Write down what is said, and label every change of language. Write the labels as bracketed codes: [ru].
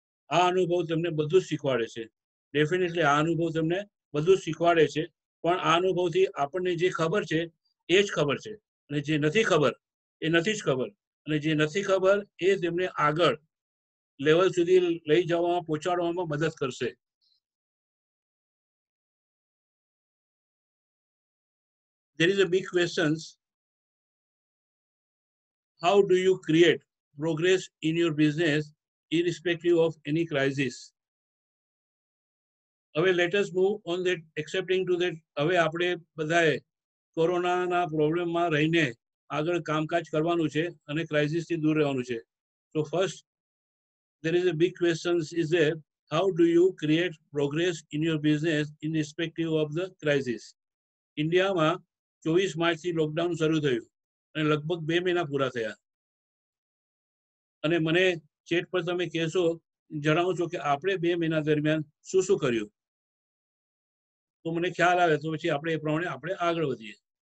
[gu] આ અનુભવ તેમને બધું જ શીખવાડે છે. ડેફિનેટલી આ અનુભવ તેમને બધું જ શીખવાડે છે, પણ આ અનુભવથી આપણને જે ખબર છે એ જ ખબર છે, અને જે નથી ખબર એ નથી જ ખબર, અને જે નથી ખબર એ તેમને આગળ લેવલ સુધી લઈ જવામાં, પહોંચાડવામાં મદદ કરશે. [en] There is a big question: how do you create progress in your business irrespective of any crisis? [gu] હવે [en] let us move on that, accepting to that. [gu] હવે આપણે બધાએ કોરોનાના પ્રોબ્લેમમાં રહીને આગળ કામકાજ કરવાનું છે અને ક્રાઇસિસથી દૂર રહેવાનું છે. [en] So first, there is a big question is there: how do you create progress in your business in respective of the crisis? [gu] ઇન્ડિયામાં 24 માર્ચથી લોકડાઉન શરૂ થયું અને લગભગ 2 મહિના પૂરા થયા. અને મને ચેટ પર તમે કહેશો, જણાવો છો કે આપણે 2 મહિના દરમિયાન શું શું કર્યું, તો મને ખ્યાલ આવે તો પછી આપણે એ પ્રમાણે આપણે આગળ વધીએ.